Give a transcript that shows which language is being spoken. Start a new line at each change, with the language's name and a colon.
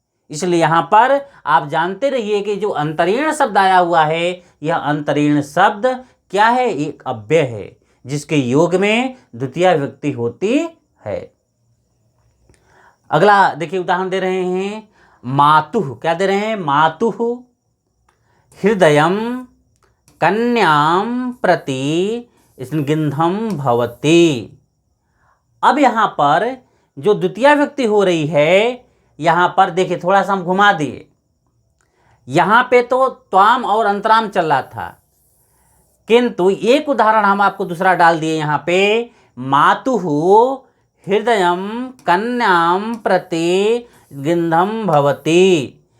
Hindi: इसलिए यहाँ पर आप जानते रहिए कि जो अंतरेण शब्द आया हुआ है, यह अंतरेण शब्द क्या है? एक अव्यय है जिसके योग में द्वितीया विभक्ति होती है। अगला देखिए उदाहरण दे रहे हैं, मातुः, क्या दे रहे हैं?
Sanskrit: मातुः हृदयं कन्यां प्रति स्निग्धं भवति।
Hindi: अब यहाँ पर जो द्वितीय विभक्ति हो रही है, यहाँ पर देखिए थोड़ा सा हम घुमा दिए। यहाँ पे तो त्वाम और अंतराम चल रहा था, किंतु एक उदाहरण हम आपको दूसरा डाल दिए यहाँ पे,
Sanskrit: मातुः हृदयं कन्यां प्रति स्निग्धं भवति।